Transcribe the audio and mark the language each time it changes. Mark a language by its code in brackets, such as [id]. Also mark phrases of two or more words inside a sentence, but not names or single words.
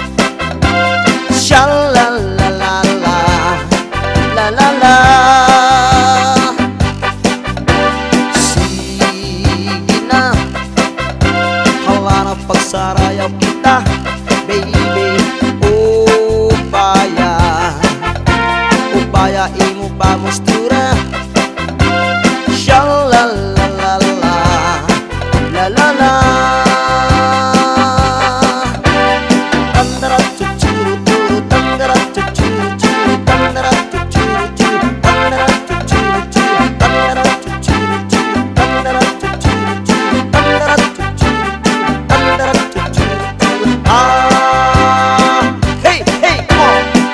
[hil] Shalalala, lalala, sige na, halana pagsarayaw kita, baby, upaya, upaya imo pamustura. Shalalala, lalala, tandarat cucuru curu, tandarat cucuru curu, tandarat cucuru curu, tandarat cucuru curu, tandarat cucuru curu, tandarat cucuru curu, tandarat cucuru curu, tandarat cucuru curu. [en] Ah, hey, hey, come on.